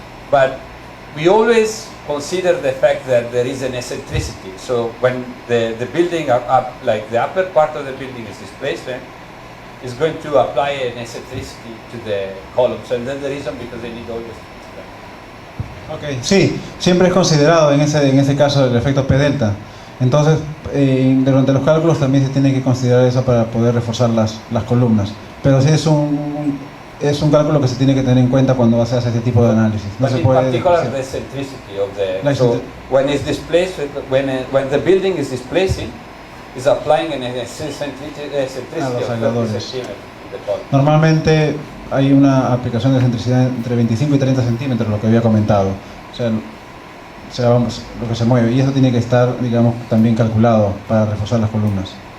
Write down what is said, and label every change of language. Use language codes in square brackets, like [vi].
[en] But we always consider the fact that there is an eccentricity. So when the building up, like the upper part of the building is displaced, is going to apply an eccentricity to the columns. And then the reason because they need always. Okay. [es] Sí, siempre es considerado en ese caso el efecto P delta. Entonces, durante los cálculos también se tiene que considerar eso para poder reforzar las columnas. Pero sí es un cálculo que se tiene que tener en cuenta cuando se hace este tipo de análisis. No se puede, [en] in particular, the eccentricity of the. So when it's displaced, when the building is displacing, is applying an eccentricity [es] a los [en] of 30 [es] aisladores. [en] centimeters to the column. [es] Normalmente hay una aplicación de excentricidad entre 25 y 30 centímetros, lo que había comentado. O sea, lo que se mueve. Y eso tiene que estar, digamos, también calculado para reforzar las columnas.